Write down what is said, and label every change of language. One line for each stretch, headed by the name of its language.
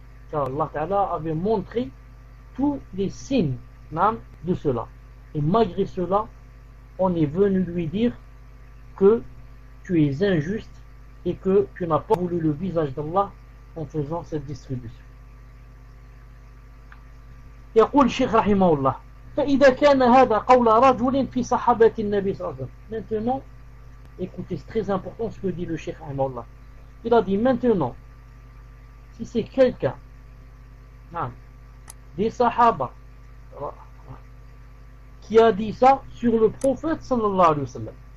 French: Car Allah Ta'ala avait montré tous les signes de cela, et malgré cela on est venu lui dire que tu es injuste et que tu n'as pas voulu le visage d'Allah en faisant cette distribution.
Arabic: يقول الشيخ رحمه الله فإذا كان هذا قول رجل في صحابة النبي صلى الله عليه وسلم.
French: Maintenant, écoutez, c'est très important ce que dit le Cheikh
Arabic: رحمه الله.
French: Il a dit maintenant, si c'est quelqu'un des sahaba qui a dit ça sur le prophète sallallahu alayhi wa sallam,